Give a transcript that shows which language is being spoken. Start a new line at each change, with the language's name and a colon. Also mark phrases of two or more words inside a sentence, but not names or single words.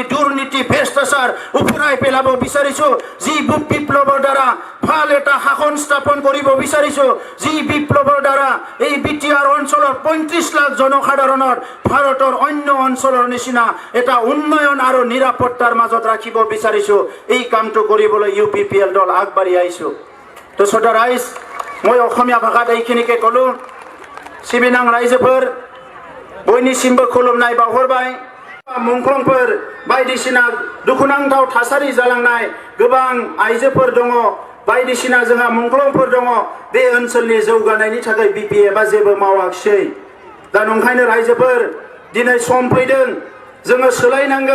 Assamese: দুৰ্নীতি ভ্ৰষ্টাচাৰ উফৰাই পেলাব বিচাৰিছো যি বিপ্লৱৰ দ্বাৰা ভাল এটা শাসন স্থাপন কৰিব বিচাৰিছো যি বিপ্লৱৰ দ্বাৰা এই BTR অঞ্চলৰ 35 লাখ জনসাধাৰণৰ ভাৰতৰ অন্য অঞ্চলৰ নিচিনা এটা উন্নয়ন আৰু নিৰাপত্তাৰ মাজত ৰাখিব বিচাৰিছো এই কামটো কৰিবলৈ UPPL দল আগবাঢ়ি আহিছো তো সদা ৰাইজ মই অসমীয়া ভাষাত এইখিনিকে কলো
Bodo: सिबिनाय रायजोफोर বयनिसिमबो खुलुमनाय बावहरबाय मुंख्लंफोर बायदिसिना दुखुनांथाव थासारि जालांनाय गोबां आइजोफोर दङ बायदिसिना जोंहा मुंख्लंफोर दङ बे ओनसोलनि जौगानायनि थाखाय BPFआ जेबो मावाखिसै दा नंखायनो रायजोफोर दिनै सम फैदों जोङो सोलायनांगोन